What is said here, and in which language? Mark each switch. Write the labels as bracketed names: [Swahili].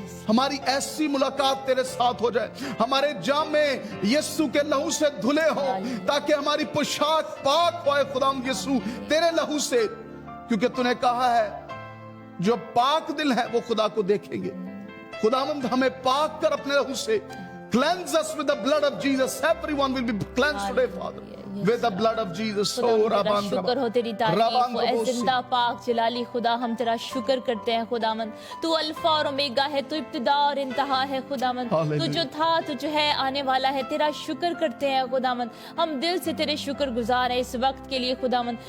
[Hindi] हमारी ऐसी मुलाकात तेरे साथ हो जाए, हमारे जामे यीशु के लहू से धुले हो, ताकि हमारी पोशाक पाक होए खुदा यीशु तेरे लहू से, क्योंकि तूने कहा है जो पाक दिल है वो खुदा को देखेंगे। खुदावंद हमें पाक कर अपने लहू से, [English] cleanse us with the blood of Jesus. Everyone will be cleansed today, Father, with the blood of Jesus. [Hindi] खुदा तेरा शुक्र हो, तेरी तारीफ हो, ऐ जिंदा पाक जलाली खुदा, हम तेरा शुक्र करते हैं खुदावंद। तू अल्फा और ओमेगा है, तू इब्तिदा और इंतहा है खुदावंद, तू जो था, तू जो है, आने वाला है। तेरा शुक्र करते हैं खुदावंद, हम दिल से तेरे शुक्र गुजार हैं इस वक्त के लिए खुदावंद।